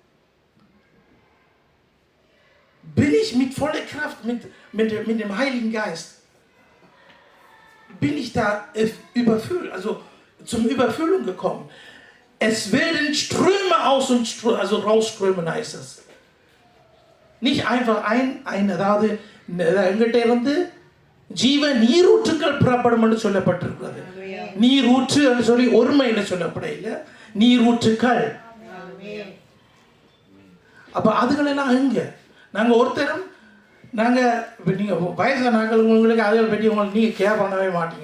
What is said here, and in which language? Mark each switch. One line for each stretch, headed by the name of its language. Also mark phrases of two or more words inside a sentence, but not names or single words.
German: Bin ich mit voller Kraft, mit dem Heiligen Geist? Bin ich da überfüllt, also zum Überfüllung gekommen? Es werden Ströme aus und rausströmen, heißt es. Nicht einfach
Tamil: அதாவது எங்கிட்ட இருந்து ஜீவ நீரூற்றுக்கள் புறப்படும் என்று சொல்லப்பட்டிருக்கிறது. நீரூற்று என்று சொல்லி ஒருமையில் சொல்லப்படையில நீரூற்றுக்கள். அப்ப அதுகளெல்லாம் எங்க? நாங்கள் ஒருத்தரும் நீங்கள் வயசான நாங்கள் உங்களுக்கு அதை பற்றி உங்களுக்கு நீங்கள் கேர் பண்ணவே மாட்டீங்க.